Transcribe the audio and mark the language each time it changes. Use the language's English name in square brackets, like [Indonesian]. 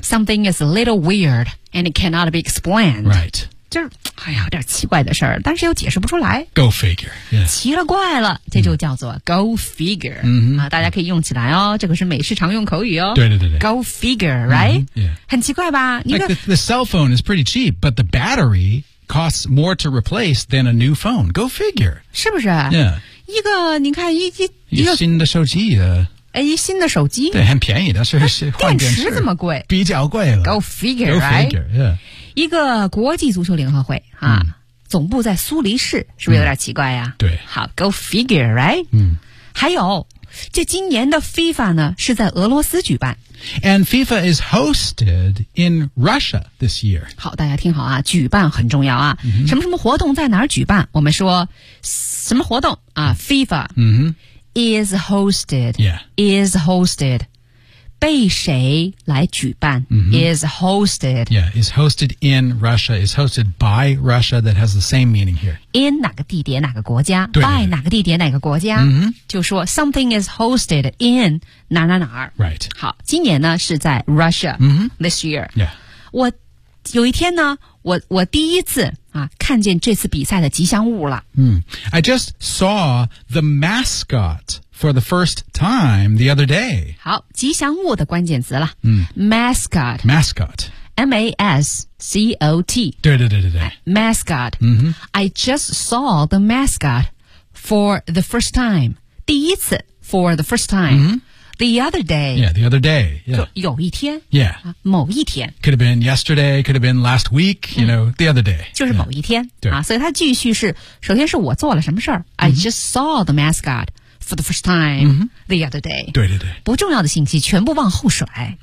[English] Something is a little weird and it cannot be explained. Right. [Chinese] 就是哎呀有点奇怪的事儿但是又解释不出来。 [English] Go figure.、Yeah. [Chinese] 奇了怪了这就叫做 [English] go figure.、嗯 [Chinese] 啊、大家可以用起来哦这个是美式常用口语哦。对对对对。 [English] Go figure, right?、嗯 yeah. [Chinese] 很奇怪吧、 [English] like、the cell phone is pretty cheap, but the battery costs more to replace than a new phone. Go figure. [Chinese] 是不是 [English] Yeah. [Chinese] 一个你看一新的手机的。哎，新的手机对，很便宜，但是换电池这么贵，比较贵了。 [English] Go figure, right? Go figure, yeah. [Chinese] 一个国际足球联合会啊、嗯，总部在苏黎世，是不是有点奇怪呀、啊嗯？对， [English] 好 ，Go figure, right? 嗯， [Chinese] 还有，这今年的 FIFA 呢是在俄罗斯举办 [English] ，and FIFA is hosted in Russia this year. [Chinese] 好，大家听好啊，举办很重要啊，嗯、什么什么活动在哪儿举办？我们说什么活动啊 ？FIFA，嗯哼。 [English] Is hosted,、 yeah. is hosted. [Chinese] 被谁来举办、 [English] mm-hmm. is hosted. Yeah, is hosted in Russia, is hosted by Russia, that has the same meaning here. [Chinese] In 哪个地点哪个国家 by 哪个地点哪个国家、 mm-hmm. [English] 就说 something is hosted in 哪哪哪 Right. [Chinese] 好今年呢是在 Russia、 mm-hmm. [English] this year. Yeah. [Chinese] 我有一天呢我第一次啊看见这次比赛的吉祥物了。嗯、mm. [English] I just saw the mascot for the first time the other day. [Chinese] 好吉祥物的关键词了。嗯、mm. [English] Mascot. Mascot. M-A-S-C-O-T. [Chinese] 对对对对对。 [English] Mascot.、 Mm-hmm. I just saw the mascot for the first time. [Chinese] 第一次 [English] for the first time.、 Mm-hmm. The other day. Yeah, the other day. Yeah. [Chinese] 有一天 [English] Yeah.、 [Chinese] 某一天 [English] Could have been yesterday, could have been last week, you、mm. know, the other day. [Chinese] 就是某一天、 [English] yeah. [Chinese] 啊，所以它继续是首先是我做了什么事儿、 mm-hmm. [English] I just saw the mascot for the first time、 mm-hmm. the other day. [Chinese] 对对对。不重要的信息全部往后甩、